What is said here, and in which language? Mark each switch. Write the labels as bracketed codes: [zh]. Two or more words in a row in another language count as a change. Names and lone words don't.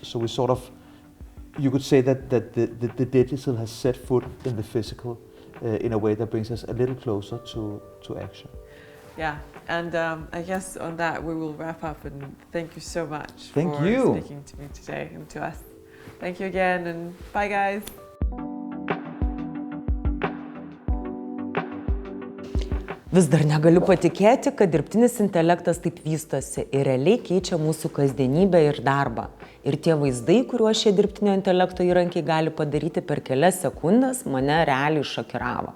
[en] So we sort of, you could say that the digital has set foot in the physical in a way that brings us a little closer to action. Yeah, and I guess on that we will wrap up, and thank you so much for speaking to me today and to us. Thank you again, and bye guys. [lt] Vis dar negaliu patikėti, kad dirbtinis intelektas taip vystosi ir realiai keičia mūsų kasdienybę ir darbą. Ir tie vaizdai, kuriuos šie dirbtinio intelekto įrankiai gali padaryti per kelias sekundes, mane realiai šokiravo.